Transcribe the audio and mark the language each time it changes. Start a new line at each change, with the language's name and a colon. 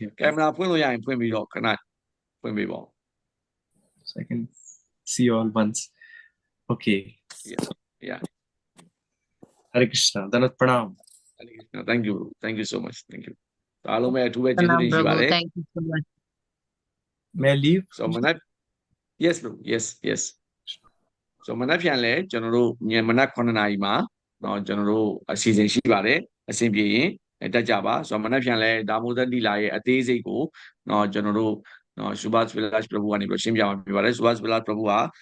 Burmese: camera ဖွင့်လို့ရရင်ဖွင့်ပြီးတော့ခဏဖွင့်ပေးပါဦး
English: so I can see all once okay yeah Hare Krishna Danat Pranam Hare Krishna thank you so much thank you
Burmese: အားလုံးပဲအထူးပဲကျေးဇူးတင်ရှိပါတယ်
English: Thank you so much. may I leave
Burmese: so မနက်
English: yes bro yes so
Burmese: မနက်ဖြန်လဲကျွန်တော်တို့ညမနက်9နာရီမှာเนาะကျွန်တော်တို့အစီအစဉ်ရှိပါတယ်အဆင်ပြေရင်တက်ကြပါဆိုတော့မနက်ဖြန်လဲဒါမိုးသက်တိလာရဲ့အသေးစိတ်ကိုเนาะကျွန်တော်တို့เนาะ Subhas Vilas Prabhu ကနေပြီးရှင်းပြမှာဖြစ်ပါတယ် Subhas Vilas Prabhu ဟာ